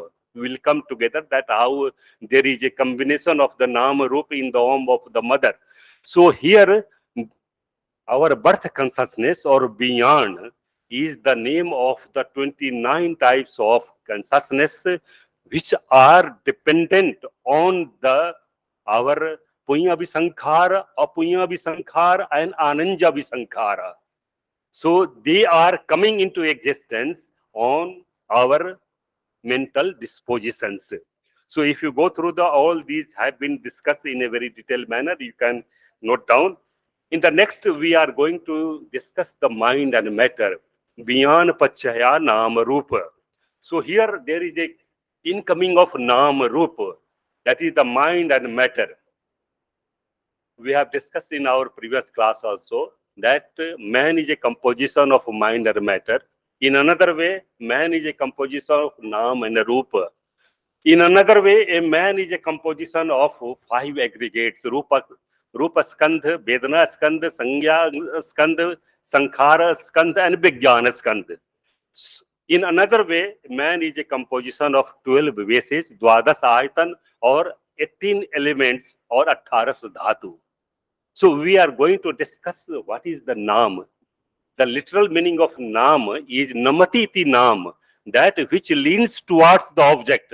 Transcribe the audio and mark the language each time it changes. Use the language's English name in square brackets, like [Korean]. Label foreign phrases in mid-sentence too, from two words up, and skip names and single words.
[English] We will come together that how there is a combination of the [Pali] nam rupa [English] in the womb of the mother. So here our birth consciousness or beyond is the name of the 29 types of consciousness which are dependent on the our [Pali] punya abhisankhara, apunya abhisankhara, [English] and [Pali] ananja abhisankhara. [English] So they are coming into existence on our mental dispositions. So if you go through the, all these have been discussed in a very detailed manner, you can note down. In the next, we are going to discuss the mind and matter, beyond [Pali] pachaya nama rupa. [English] So here there is a incoming of [Pali] nama rupa, [English] that is the mind and matter. We have discussed in our previous class also that man is a composition of mind and matter. In another way, man is a composition of Nam and Rupa. In another way, a man is a composition of 5 aggregates: [Sanskrit] Rupa Skandha, Vedana Skandha, Sangya Skandha, Sankhara Skandha, and Vijnana Skandha. [English] In another way, man is a composition of 12 bases, [Sanskrit] Dwadas Aitan, [English] or 18 elements, or 18 dhatu. So we are going to discuss what is the Nam. The literal meaning of Nam is [Pali] Namati iti Nam, [English] that which leans towards the object.